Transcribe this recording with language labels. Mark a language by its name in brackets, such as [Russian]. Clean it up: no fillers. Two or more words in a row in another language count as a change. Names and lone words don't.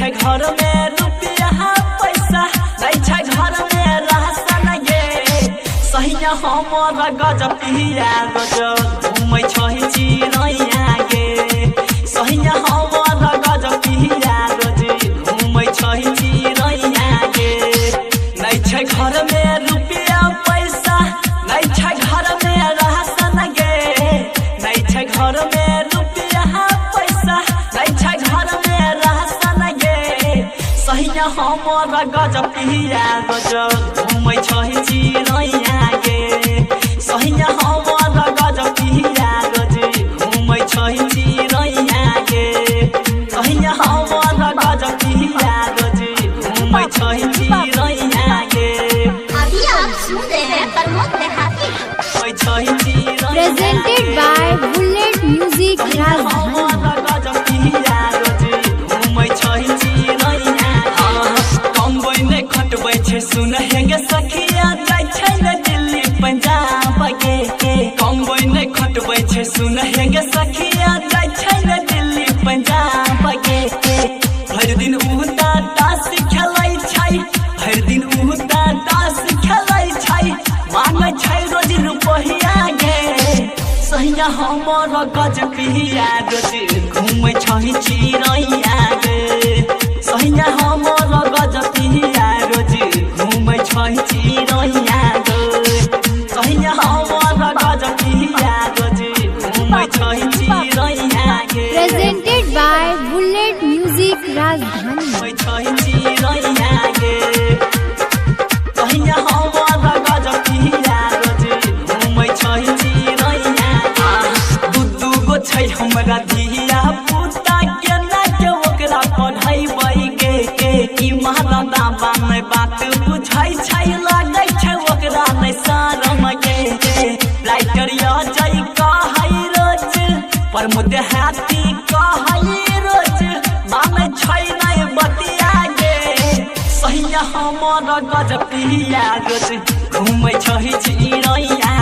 [Angika] घर में रुपया पैसा नहीं छै घर में राशन गे सहिया हमर गजब पिया गजब घूमै छै चिड़ैया गे सहिया हमर गजब पिया गजब घूमै छै चिड़ैया गे नहीं छै घर में रुपया पैसा नहीं छै घर में राशन गे नहीं छै घर में रुपया पैसा नहीं छै घर में राशन गे सहिया हमर गजब पिया गजब घूमै छै चिड़ैया गे सहिया हमर गजब पिया गजब घूमै छै चिड़ैया गे सहिया हमर गजब पिया गजब घूमै छै चिड़ैया गे। [Hindi] अभी आप सुन रहे हैं प्रमोद देहाती [English] presented by Bullet Music Rajdhani। [Angika] सुन हेगे सखिया जाय छै न दिल्ली पंजाब गे कमबै नै खटबै छै सुन हेगे सखिया जाय छै न दिल्ली पंजाब गे भरि दिन उता तास खेलै छै भरि दिन उता तास खेलै छै मांगै छै रोज रुपैया गे सहिया हमर गजब पिया रोज घूमै छै चिड़ैया गे सहिया हमर गजब पिया रोज घूमै छै चिड़ैया गे सहिया हमर गजब पिया रोज घूमै छै चिड़ैया गे। [English] Presented by Bullet Music Rajdhani। [Angika] घूमै छै चिड़ैया गे सहिया हमर गजब पिया रोज घूमै छै चिड़ैया दू गो छै हमरा धिया पुता केना के ओकरा पढ़ैबै गे ई महाराजा बामे बात बुझै छै लागै छै ओकरा नै शरम गे राइटर अजय कहै रोज प्रमोद देहाती कहै रोज मानै छै नै बतिया गे सहिया हमर गजब पिया रोज घूमै छै चिड़ैया